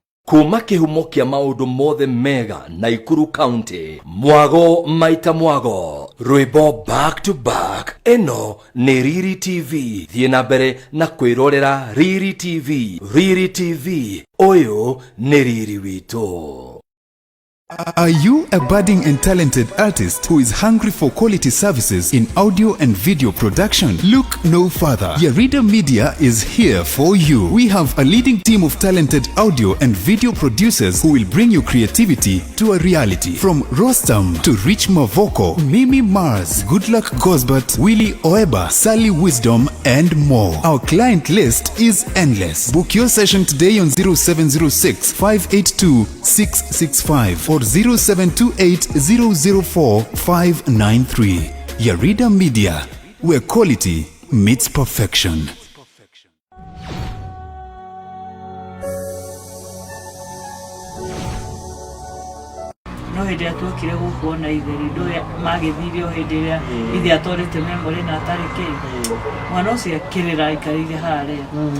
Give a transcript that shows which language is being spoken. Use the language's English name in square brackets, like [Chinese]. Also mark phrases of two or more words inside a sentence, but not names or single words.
[Kikuyu] kuma kihumo kia maundu mothe mega Naikuru County, mwago maita mwago, rwimbo [English] back to back. [Kikuyu] Eno ni Riri TV, thie na mbere na kwirorera Riri TV. Riri TV, oyo ni Riri wito. [English] Are you a budding and talented artist who is hungry for quality services in audio and video production? Look no further. Yarida Media is here for you. We have a leading team of talented audio and video producers who will bring your creativity to a reality. From Rostam to Rich Mavoko, Mimi Mars, Goodluck Gosbert, Willie Oeba, Sally Wisdom, and more. Our client list is endless. Book your session today on 0706 582 665 or 0728 004 593. Yarida Media, where quality meets perfection. [Kikuyu] No hĩndĩ ĩrĩa tuokire gũkuona itheri ndũĩ magĩthirio hĩndĩ ĩrĩa ithe atwarĩte memory na atarĩ kĩndũ mwana ũcio akĩrĩra aikarĩire harĩa